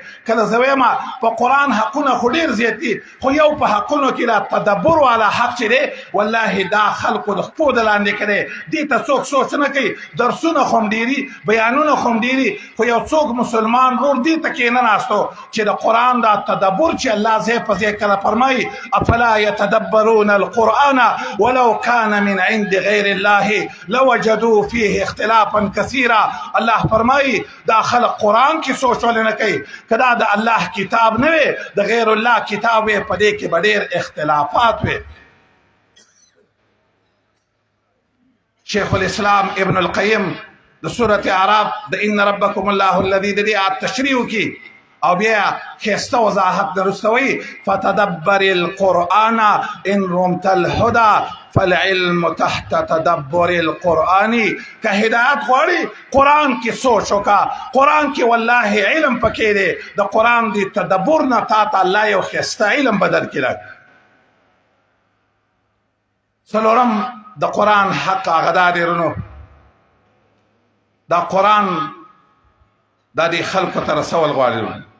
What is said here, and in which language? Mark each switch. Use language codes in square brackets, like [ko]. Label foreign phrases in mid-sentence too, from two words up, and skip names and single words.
[ps] کله زه وایم په قرآن حقونه خو ډېر زیات دي، خو یو په حقونو کې دا تدبر والا حق چې دی والله دا خلکو د خپو د لاندې کړی. دې ته څوک سوچ نه کوي. درسونه خو هم ډېري، بیانونه خو هم ډېري، خو یو څوک مسلمان رور دې ته کې نه ناستو چې د قرآن دا تدبر چې الله ځای په ځای کله فرمایي [ar] افلا یتدبرون القرآن ولو كان من عند غیر الله لوجدوا فيه اختلافا كثيرا. [ps] الله فرمایي دا خلق قرآن کې سوچ ولې نه کوي؟ که دا د الله کتاب نه وي د غیر الله کتاب وي په دې کې به ډېر اختلافات وي. شیخ الاسلام ابن القیم د سورة اعراف د [ar] ان ربکم الله الذي [ps] د دې آیات تشریح وکړي او بیا ښایسته وضاحت درستوي [ar] فتدبر القرآن ان رمت الهدى فالعلم تحت تدبر القرآن. [ps] که هدایت غواړي قرآن کې سوچ وکړه، قرآن کې والله علم پکې دی. د قرآن دی تدبر نه تا ته الله یو ښایسته علم بدل کړي. څلورم د قرآن حق هغه دا دی رونو، دا قرآن دا دې خلکو ته رسول غواړي.